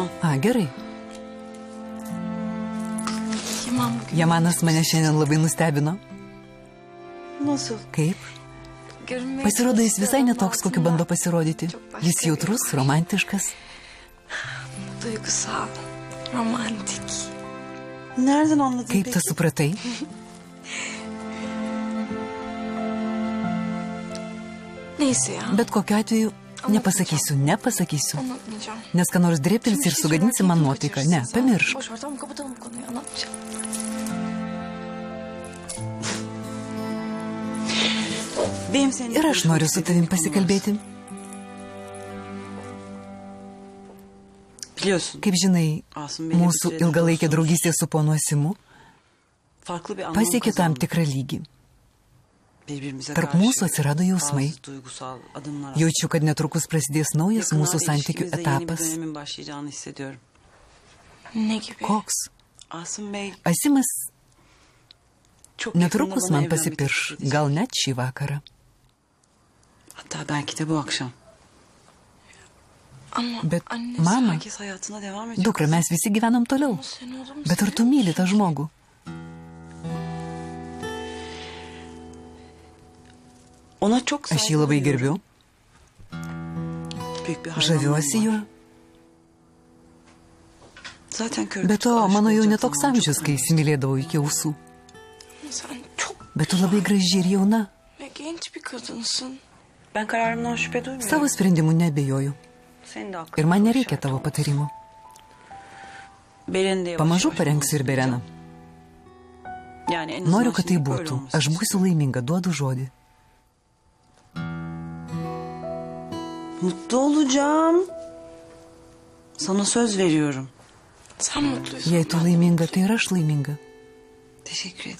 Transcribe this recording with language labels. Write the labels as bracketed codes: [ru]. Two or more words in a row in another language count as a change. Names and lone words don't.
[lt] Gerai. Jamanas mane šiandien labai nustebino. [tr] Nasıl? [lt] Kaip? Pasirodo, jis visai netoks, kokiu bando pasirodyti. Jis jautrus, romantiškas. [tr] Duygusal, romantik. Nereden anladın [lt] Kaip [tr] peki? [lt] tu supratai? [tr] Neyse ya. [lt] Bet kokiu atveju nepasakysiu. [tr] Anlatmayacağım. [lt] Nes ką nors drėptelsi ir sugadinsi man nuotaiką. Ne, pamiršk. [tr] Boş ver, tamam, kapatalım bu konuyu, anlatmayacağım. Benim seninle [lt] Ir aš noriu su tavim pasikalbėti. [tr] Biliyorsun. [lt] Kaip žinai, mūsų ilgalaikė draugystė su ponu Asimu [tr] Farklı bir anlam [lt] pasiekė tam [tr] kazandık. [lt] tikrą lygį. [tr] Birbirimize [lt] Tarp [tr] karşı [lt] mūsų atsirado jausmai. [tr] bazı duygusal adımlar [lt] Jaučiu, kad netrukus prasidės naujas mūsų [tr] Yakınlarda [lt] santykių [tr] ilişkimizde yeni bir [lt] etapas. [tr] dönemin başlayacağını hissediyorum. Ne gibi? [lt] Koks? [tr] Asım Bey [lt] Asimas [tr] çok yakında [lt] netrukus [tr] bana [lt] man [tr] evlenmek [lt] pasipirš, [tr] teklif edecek. [lt] gal net šį vakarą. [tr] Hatta belki de bu akşam. Ama [lt] Bet [tr] annesi [lt] mama, [tr] Herkes hayatına devam ediyor. [lt] dukra, mes visi gyvenam toliau. [tr] Sen oğlum [lt] Bet ar tu myli tą žmogų? [tr] Ona çok [lt] Aš jį labai gerbiu, [tr] Büyük bir hayranlığım [lt] žaviuosi [tr] var. [lt] juo. [tr] Zaten körükçü [lt] Bet to [tr] aşık [lt] mano jau [tr] olacak [lt] netoks [tr] zamanım [lt] amžius, [tr] çok [lt] kai įsimylėdavau iki ausų. [tr] sen çok [lt] Bet tu labai graži ir jauna. [tr] ve genç bir kadınsın. Ben kararımdan şüphe duymuyorum. [lt] Savo sprendimu nebejoju. [tr] Senin de hakkın. [lt] Ir man nereikia tavo patarimų. [tr] Beren'i de yavaş [lt] Pamažu [tr] yavaş [lt] parengsiu ir Bereną. [tr] Yani en azından [lt] Noriu, kad tai [tr] şimdilik böyle [lt] būtų. [tr] olması [lt] Aš būsiu laiminga, duodu žodį. [tr] Mutlu olacağım. Sana söz veriyorum. Sen mutluysun. [lt] Jei tu laiminga, tai ir aš laiminga. [tr] Teşekkür ederim.